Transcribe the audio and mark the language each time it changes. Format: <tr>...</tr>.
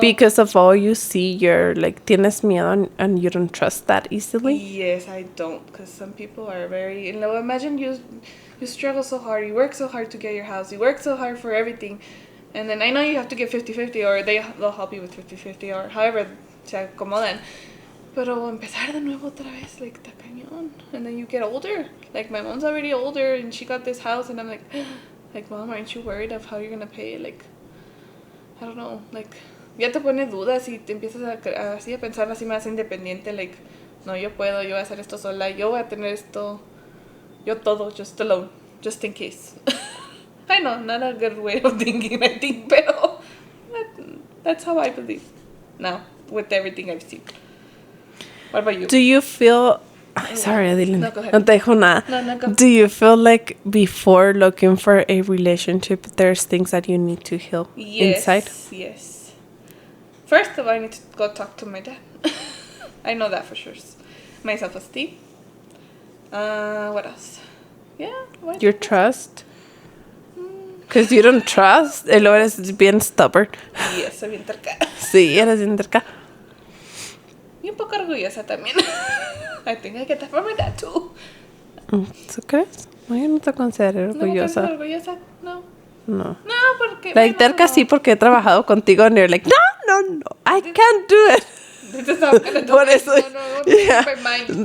<en>Because of all you see, you're like,</en> <es>tienes miedo</es> <en>and you don't trust that easily? Yes, I don't, because some people are very, you know, imagine you struggle so hard, you work so hard to get your house, you work so hard for everything, and then I know you have to get 50-50, or they'll help you with 50-50, or however</en> <es>se acomodan. Pero empezar de nuevo otra vez, like, está cañón.</es> <en>And then you get older. Like, my mom's already older, and she got this house, and I'm like, Mom, aren't you worried of how you're gonna pay?</en> <es>Like, I don't know, like, ya te pone dudas y te empiezas así a pensar así más independiente, like, no, yo puedo, yo voy a hacer esto sola, yo voy a tener esto, yo todo,</es> <en>just alone, just in case. I know, not a good way of thinking, I think, pero that's how I believe now, with everything I've seen. What about you? Do you feel... Sorry, Adeline. No, go ahead.</en> <es>No te dejo nada.</es> <en>No, go. Do you feel like before looking for a relationship, there's things that you need to heal inside? Yes. First of all, I need to go talk to my dad. I know that for sure. My self-esteem. What else? Yeah. Your trust? Because you don't trust.</en> <es>Y luego eres bien stubborn. Yes, soy bien terca. Sí, eres bien terca. Y un poco orgullosa también.</es> <en>I think I get that from my dad too.</en> <es>¿Tú crees? No, yo no te considero orgullosa. ¿No orgullosa? No. No. No, porque...</es> <en>Like,</en> <es>terca sí, porque he trabajado contigo</es> <en>and you're like, no, I can't do it. This is not gonna do</en> <es>Por</es> <en>it.</en> <es>eso,</es> <en>No, yeah, my mind.</en>